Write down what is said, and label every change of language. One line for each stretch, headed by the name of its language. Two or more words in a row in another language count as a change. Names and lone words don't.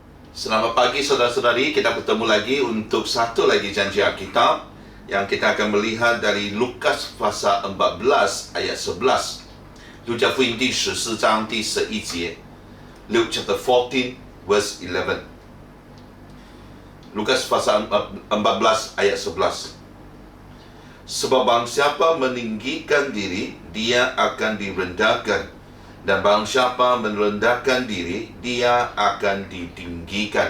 Indonesian: Selamat pagi saudara-saudari, kita bertemu lagi untuk satu lagi janji Alkitab yang kita akan melihat dari Lukas pasal 14 ayat 11.
Chinese: 路加福音第14章第11节
English: Luke chapter 14 verse 11.
Indonesian: Lukas pasal 14 ayat 11. Sebab barang siapa meninggikan diri, dia akan direndahkan, dan barang siapa merendahkan diri, dia akan ditinggikan.